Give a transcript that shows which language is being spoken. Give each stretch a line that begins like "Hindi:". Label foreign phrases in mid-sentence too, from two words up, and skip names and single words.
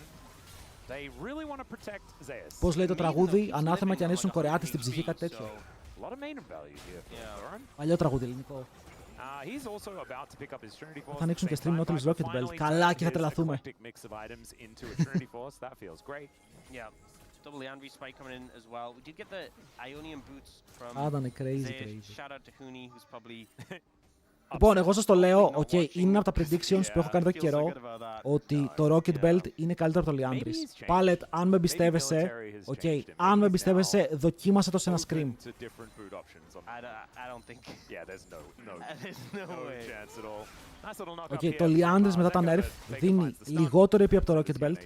Greek: Πώς λέει το τραγούδι, ανάθεμα κι αν ήσουν Κορεάτες στην ψυχή, κάτι τέτοιο. Παλιό τραγούδι ελληνικό. Θα ανοίξουν και stream Nautilus Rocket Belt. Καλά, και θα τρελαθούμε.
English: Double Leandri spike coming in as well. We did get the Ionian boots from crazy. Shout out to Huni, who's probably...
Greek: Λοιπόν, εγώ σας το λέω, είναι από τα predictions που έχω κάνει εδώ καιρό, ότι το Rocket Belt είναι καλύτερο από το Leandris. Πάλετ, αν με εμπιστεύεσαι, αν με εμπιστεύεσαι, δοκίμασε το σε ένα Scream. Το Leandris μετά τα nerf δίνει λιγότερο EP από το Rocket Belt.